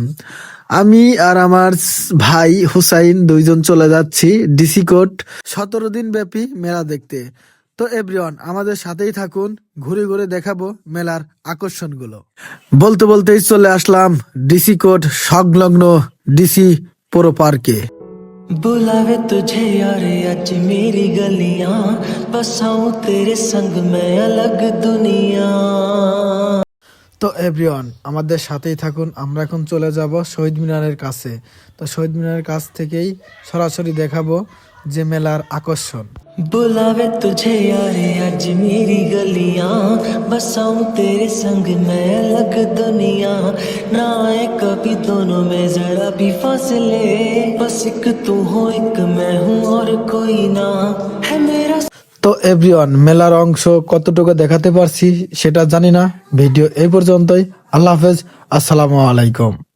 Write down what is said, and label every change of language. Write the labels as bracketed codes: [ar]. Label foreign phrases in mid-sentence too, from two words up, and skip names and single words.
[bn] আমি আর আমার ভাই হুসাইন দুইজন চলে যাচ্ছি ডিসি কোর্ট 17 দিন ব্যাপী মেলা দেখতে। তো এভরিওয়ান আমাদের সাথেই থাকুন, ঘুরে ঘুরে দেখাবো মেলার আকর্ষণগুলো। বলতে বলতেই চলে আসলাম ডিসি কোর্ট সংলগ্ন ডিসি পুরো পার্কে। [hi] बुलावे तुझे यार आज मेरी गलियां बसाऊं तेरे संग मैं अलग दुनिया। [bn] তো এভরিওয়ান আমাদের সাথেই থাকুন, আমরা এখন চলে যাব শহীদ মিনারের কাছে। তো শহীদ মিনারের কাছ থেকেই সরাসরি দেখাবো যে মেলার আকর্ষণ। [hi] बुलावे तुझे यार आज मेरी गलियां बसाऊं तेरे संग मैं अलग दुनिया। ना आए कभी दोनों में जरा भी फासले, बस एक तू हो एक मैं हूँ और कोई ना है मेरा। [bn] তো এভরিওয়ান মেলার অংশ কতটুকু দেখাতে পারছি সেটা জানি না। ভিডিও এই পর্যন্তই। [ar] الله حافظ، السلام عليكم.